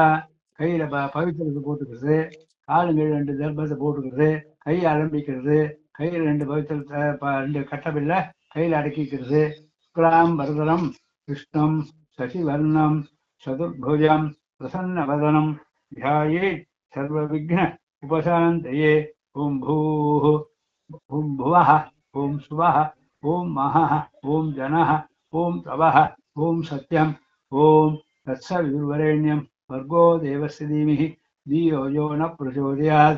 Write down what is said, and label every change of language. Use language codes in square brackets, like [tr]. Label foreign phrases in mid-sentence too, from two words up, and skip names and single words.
[ta] கையில் பவித்திரத்தை போட்டுக்கிறது, காலுங்கள் 2 தர்பத்தை போட்டுக்கிறது, கை ஆரம்பிக்கிறது, கையில் 2 பவித்திரத்தை 2 கட்டபில்ல கையில் அடக்கிக்கிறது. [sa] शुक्लाम् वरदरम् कृष्णम् शशिवर्णम् चतुर्भुजम् प्रसन्नवदनम् ध्याये सर्वविघ्न उपशान्तये. ओं भूः ओं भुवः ओं सुवः ओं महः ओं जनः ओं तवः ओं सत्यम् ओं तत्सवितुर्वरेण्यं भर्गो देवस्य धीमहि धियो यो न प्रचोदयात्.